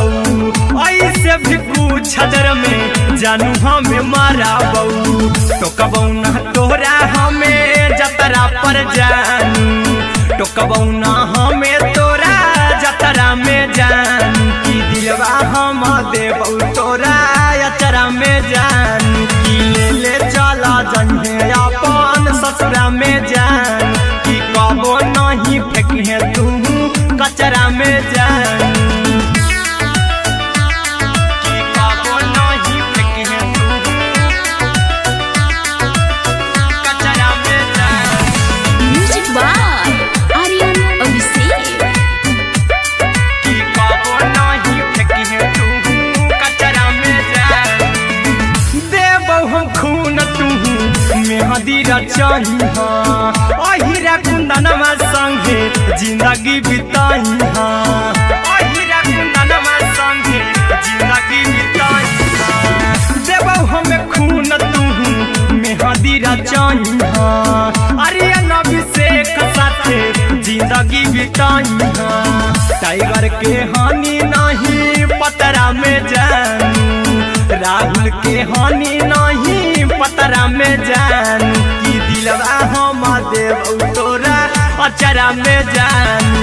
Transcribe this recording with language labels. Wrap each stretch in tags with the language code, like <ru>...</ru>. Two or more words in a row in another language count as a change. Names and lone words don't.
<anp>ऐसे भी पूछ देर में जानू हमें माराबौ। टोकबौ ना तोरा हमें जतरा पर जानू। टोकबौ ना हमें तोरा जतरा में जानू। की दिलवा हम देबौ तोरा अचरा में जान। की ले ले चला जइहे अपन ससुरा में जान। की कबो नहीं फेंकिहे तू कचरा में जान। की कबो नहीं फेंकिहे तू कचरा में जान।</anp> <en>music by आर्यन अभिषेक।</en> <anp>की कबो नहीं फेंकिहे तू कचरा में जान। देबौ हम खून तू मेहदी रचही। अहिरा कुंदनमा संगे जिंदगी बिताई। अहिरा कुंदनमा संगे जिंदगी बिताई। देबौ हमें खून तू मेहदी रचही। आर्यन अभिषेक साथे जिंदगी बिताई। टाइगर के हानि नहीं पतरा में जानू। राहुल के हानि नहीं पतरा में जानू। की दिलवा हम देबौ तोरा अचरा में जानू।</anp>